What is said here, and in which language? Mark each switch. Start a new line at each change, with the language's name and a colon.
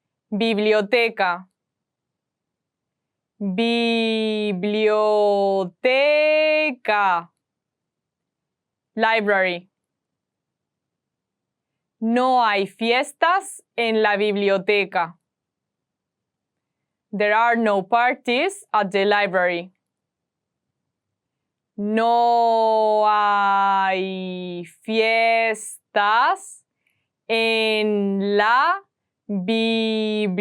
Spanish: Biblioteca. Biblioteca.
English: Library.
Spanish: No hay fiestas en la biblioteca.
English: There are no parties at the library.
Spanish: No hay fiestas en la biblioteca.